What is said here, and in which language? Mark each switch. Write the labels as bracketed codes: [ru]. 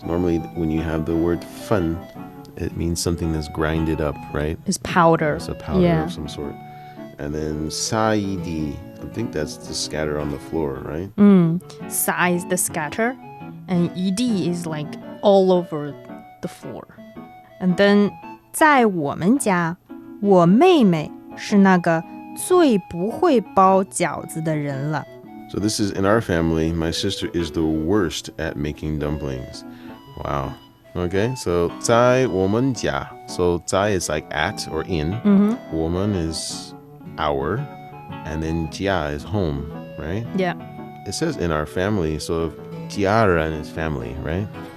[en] Normally, when you have the word 粉, it means something that's grinded up, right? It's powder. It's a powder of some sort. And then 撒一地, I think that's the scatter on the floor, right? 撒 is the scatter, and 一地 is like all over the floor. [zh] And then 在我们家，我妹妹是那个最不会包饺子的人了。 [en] So this is in our family. My sister is the worst at making dumplings. Wow. Okay, so 在我们家. So 在 is like at or in. 我们 is our. And then 家 is home, right? Yeah. It says in our family, so 家人 is family, right?